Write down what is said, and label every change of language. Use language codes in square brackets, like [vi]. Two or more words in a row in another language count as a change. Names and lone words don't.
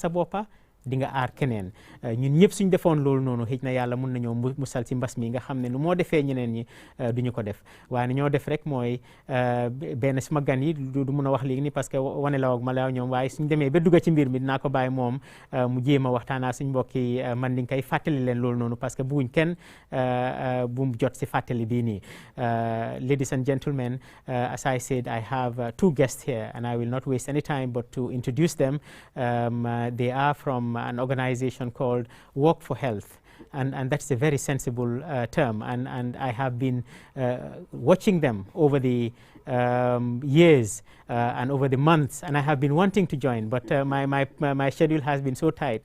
[wo] sa boppa di nga aar keneen ñun ñëpp suñ defoon loolu noonu xëj na yàlla mun nañoo musal ci mbas mi nga xam ne nu moo defee ñeneen ñi duñu ko def waaye ñoo def rek mooy benn suma gan yi du mun a wax léegi ni [fr] parce que [wo] wane la ak ma la ñoom waaye suñ demee ba dugga ci mbir mi dinaa ko bàyyi moom mu jéem a waxtaanaa suñ mbokki man di nga koy fàttali leen loolu noonu [fr] parce que [wo] buñ kenn bu mu jot si fàttali bii nii [en] ladies and gentlemen, as I said, I have two guests here and I will not waste any time but to introduce them. They are from an organization called Work for Health. And that's a very sensible term. And I have been watching them over the years and over the months, and I have been wanting to join, but my schedule has been so tight.